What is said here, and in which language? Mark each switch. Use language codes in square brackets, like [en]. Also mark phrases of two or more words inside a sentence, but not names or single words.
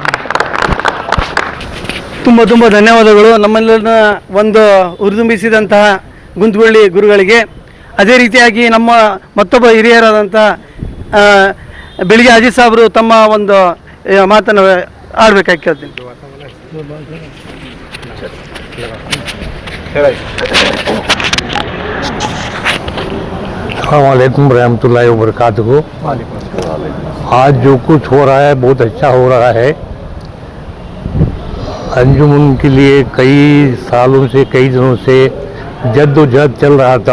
[kn] ತುಂಬ ಧನ್ಯವಾದಗಳು ನಮ್ಮೆಲ್ಲರನ್ನ ಒಂದು ಹುರಿದುಂಬಿಸಿದಂತಹ ಗುಂತುಗಳ್ಳಿ ಗುರುಗಳಿಗೆ. ಅದೇ ರೀತಿಯಾಗಿ ನಮ್ಮ ಮತ್ತೊಬ್ಬ ಹಿರಿಯರಾದಂಥ ಬೆಳಿಗ್ಗೆ ಅಜಿತ್ ಸಾಬ್ರು ತಮ್ಮ ಒಂದು ಮಾತನ್ನು ಆಡಬೇಕಾಗಿ ಕೇಳ್ತೀನಿ. [ar] السلام عليكم رحمة الله و بركاته. [hi] आज जो कुछ हो रहा है बहुत अच्छा हो रहा है। अंजुमन के लिए कई सालों से, कई दिनों से जद्दोजहद चल रहा था।